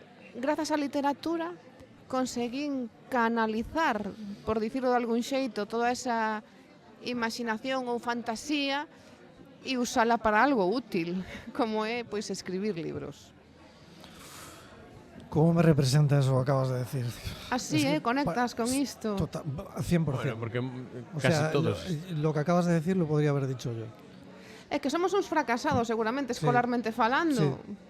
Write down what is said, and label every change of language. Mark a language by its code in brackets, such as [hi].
[gl] Grazas á literatura, conseguín canalizar, por dicirlo de algún xeito, toda esa imaginación ou fantasía e usala para algo útil, como é pois escribir libros. [es] Como me representa eso que acabas de decir? [gl] Así, conectas con isto. 100%. [es] Bueno, porque O casi sea, todos... Lo que acabas de decir lo podría haber dicho yo. [gl] É que somos uns fracasados, seguramente, escolarmente falando.